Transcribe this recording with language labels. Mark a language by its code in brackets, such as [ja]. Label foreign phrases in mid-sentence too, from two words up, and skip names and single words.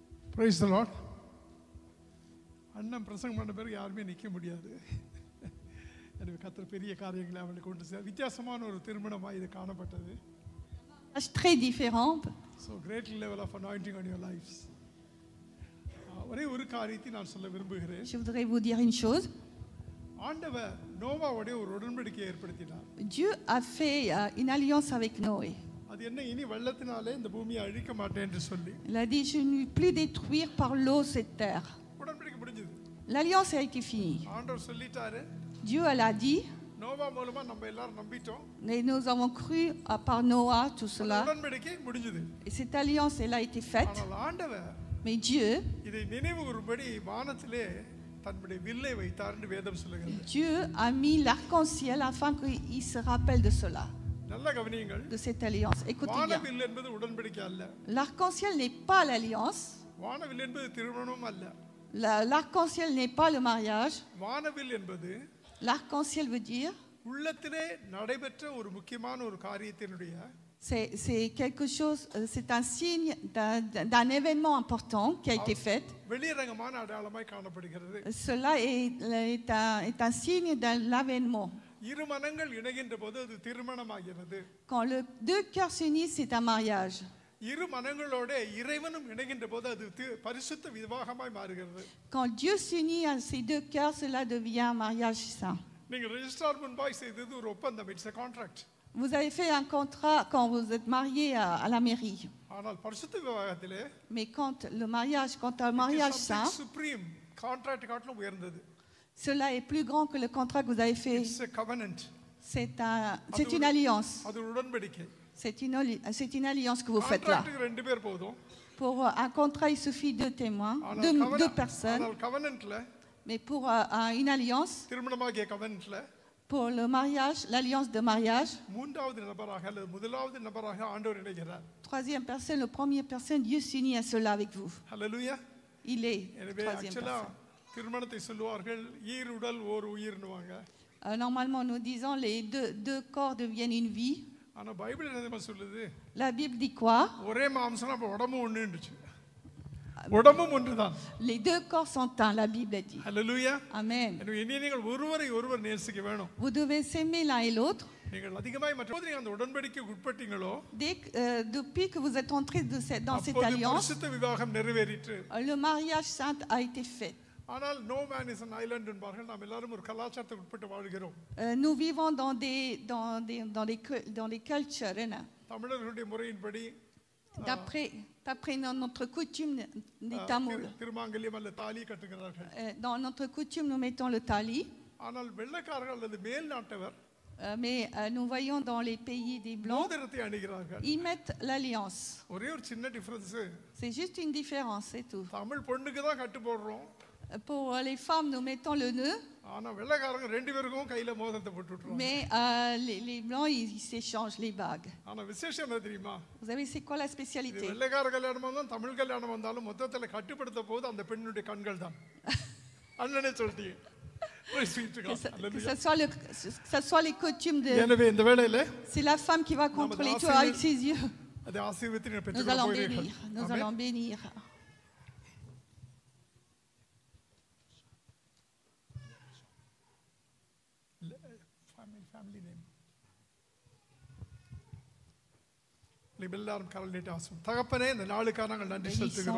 [en] Praise the Lord. [ta] அண்ணன் பிரசங்கம் பண்ண பிறகு யாருமே நிற்க முடியாது. எனவே கர்த்தர் பெரிய காரியங்களை அவளுக்கு கொண்டு சேர்த்து வித்தியாசமான ஒரு திருமணமாக இது காணப்பட்டது. [fr] Très différent. [en] So great level of anointing on your lives. [ta] ஒரே ஒரு காரியத்தை நான் சொல்ல விரும்புகிறேன். [fr] Je voudrais vous dire une chose. [ta] ஆண்டவர் நோவாவோட ஒரு உடன்படிக்கையை ஏற்படுத்தினார். [fr] Dieu a fait une alliance avec Noé. [ta] அது என்ன இனி வெள்ளத்தினாலே இந்த பூமியை அழிக்க மாட்டேன் என்று சொல்லி. [fr] Il a dit je ne vais plus détruire par l'eau cette terre. [ta] உடன்படிக்கை முடிஞ்சது. [fr] L'alliance a été finie. [ta] ஆண்டவர் சொல்லிட்டாரு. [fr] Dieu a dit. [ta] நோவா மூலமா நம்ம எல்லாரும் நம்பிட்டோம். [fr] Et nous avons cru par Noah tout cela. [ta] உடன்படிக்கை முடிஞ்சது. [fr] Et cette alliance elle a été faite. [ta] ஆனால் ஆண்டவர் [fr] Mais Dieu [ta] இதை நினைவு கூறும்படி வானத்திலே தன்னுடைய வில்லை வைத்தார்னு வேதம் சொல்லுகிறது. [fr] Dieu a mis l'arc-en-ciel afin qu'il se rappelle de cela. [ta] நல்ல கவனியுங்கள். [fr] De cette alliance. Écoutez bien. [ta] வானவில் என்பது உடன்படிக்கை அல்ல. [fr] L'arc-en-ciel n'est pas l'alliance. [ta] வானவில் என்பது திருமணமும் அல்ல. [fr] L'arc-en-ciel n'est pas le mariage. [ta] வானவில் என்பது [fr] L'arc-en-ciel veut dire [ta] உள்ளத்திலே நடைபெற்ற ஒரு முக்கியமான ஒரு காரியத்தினுடைய [fr] c'est quelque chose, c'est un signe d'un événement important qui a été fait. [ta] வெளியரங்கமான அடையாளமாய் காணப்படுகிறது. [fr] Cela est un signe de l'avènement. [ta] இரு மனங்கள் இணைகின்ற போது அது திருமணமாகிறது. [fr] Quand deux cœurs s'unissent, c'est un mariage. [ta] இரு மனங்களோட இறைவனும் இணைகின்ற போது அது பரிசுத்த விவாகமாய் மாறுகிறது. [fr] Quand Dieu s'unit à ces deux cœurs, cela devient un mariage saint. [ta] நீங்க ரெஜிஸ்ட்ரார் முன்பாய் செய்தது ஒரு ஒப்பந்தம், [en] it's a contract. [fr] Vous avez fait un contrat quand vous êtes marié à la mairie. [ta] ஆனால் பரிசுத்த விவாகத்திலே [fr] Mais quand le mariage, quand un mariage saint, [en] supreme contract [ta] காட்டிலும் உயர்ந்தது. [fr] Cela est plus grand que le contrat que vous avez fait. [en] It's a covenant. [fr] C'est une alliance. [ta] அது உடன்படிக்கை. [fr] C'est une alliance que vous faites là. [ta] கான்ட்ராக்ட்க்கு ரெண்டு பேர் போதும். [fr] Pour un contrat, il suffit deux témoins, deux personnes. [ta] ஆனால் covenantல [fr] Mais pour une alliance, [ta] திருமணமாகிய covenantல [fr] pour le mariage, l'alliance de mariage, [ta] மூன்றாவது நபராக அல்லது முதலாவது நபராக ஆண்டவர் இணைகிறார். [fr] troisième personne, le première personne, Dieu s'unit à cela avec vous. Hallelujah. Il est troisième personne. [ta] திருமணத்தை சொல்லுவார்கள் ஈர் உடல் ஓர் உயிர்னுவாங்க. [fr] Normalement, nous disons les deux corps deviennent une vie. [ta] ஆனா பைபிள் என்ன சொல்லுது? [fr] La Bible dit quoi? [ta] ஒரே மாம்சம் அப்ப உடம்பு ஒண்ணுன்னுச்சு. உடம்பும் ஒன்றுதான். [fr] Les deux corps sont un, la Bible dit. Hallelujah. Amen. [ta] நீங்கள் ஒருவரை ஒருவர் நேசிக்க வேணும். [fr] Vous devez s'aimer l'un et l'autre. [ta] நீங்கள் அதிகமாய் மற்றபோது நீங்கள் அந்த உடன்படிக்கைக்கு உட்பட்டீங்களோ [fr] depuis que vous êtes entrés dans cette alliance, [ta] பரிசுத்த விவாகம் நிறைவேறிற்று. [fr] le mariage saint a été fait. [ta] ஆனால் [en] no man is an island [ta] என்பார்கள். நாம் எல்லாரும் ஒரு கலாச்சாரத்துக்கு உட்பட்டு வாழ்கிறோம். [fr] Nous vivons dans les cultures. [ta] தமிழர்களுடைய முறையின்படி [fr] d'après notre coutume des Tamouls. [ta] திருமாங்கல்யம் அல்ல தாலி கட்டுகிறார்கள். [fr] Dans notre coutume nous mettons le tali. [ta] ஆனால் வெள்ளைக்காரர்கள் அல்லது மேல் நாட்டவர் [fr] mais nous voyons dans les pays des blancs, [ta] மோதிரத்தை அணிகிறார்கள். [fr] ils mettent l'alliance. [ta] ஒரே ஒரு சின்ன டிஃபரன்ஸ். [fr] C'est juste une différence, c'est tout. [ta] தமிழ் பொண்ணுக்கு தான் கட்டு போடுறோம். [fr] Pour les femmes nous mettons le nœud. [ta] ஆனா வெள்ளைக்காரங்க ரெண்டு பேருக்கும் கையில மோதிரத்தை போட்டு விட்டுருவாங்க. [fr] Mais les blancs ils s'échangent les bagues. [ta] ஆனா விசேஷம் என்ன தெரியுமா? [fr] Vous savez c'est quoi la spécialité? [ta] வெள்ளைக்கார கல்யாணம் வந்தாலும் தமிழ் கல்யாணம் வந்தாலும் மொத்தத்துல கட்டுப்படுத்த போது அந்த பெண்ணுடைய கண்கள் தான். அண்ணனே சொல்லிட்டீங்க. [fr] Que ce soit les coutumes de. C'est la femme qui va contrôler tout avec ses yeux. Nous allons bénir. Nous allons bénir. [ta] தகப்பனே இந்த நாளுக்காக நாங்கள் நன்றி செலுத்துகிறோம்.